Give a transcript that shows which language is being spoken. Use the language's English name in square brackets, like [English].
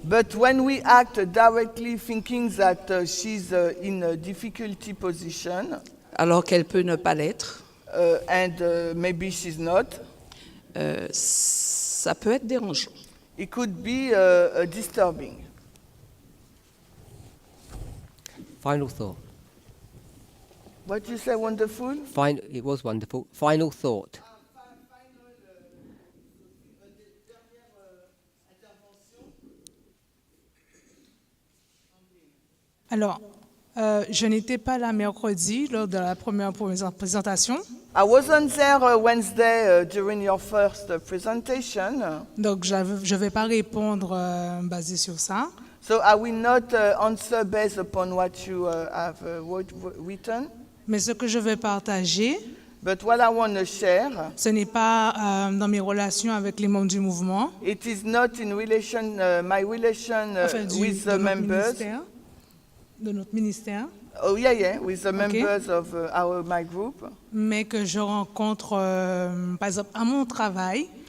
[English] But when we act directly thinking that she's in a difficulty position, [French] alors qu'elle peut ne pas l'être, [English] and maybe she's not, [French] ça peut être dérangeant. [English] it could be disturbing. Final thought. What you say, wonderful? It was wonderful. Final thought. [French] Alors, je n'étais pas là mercredi lors de la première présentation. [English] I wasn't there Wednesday during your first presentation. [French] Donc, je ne vais pas répondre basé sur ça. [English] So I will not answer based upon what you have written. [French] Mais ce que je vais partager, [English] But what I want to share, [French] ce n'est pas dans mes relations avec les membres du mouvement, [English] it is not in relation, my relation with the members. [French] De notre ministère, [English] Oh yeah, with the members of my group. [French] mais que je rencontre, par exemple, à mon travail.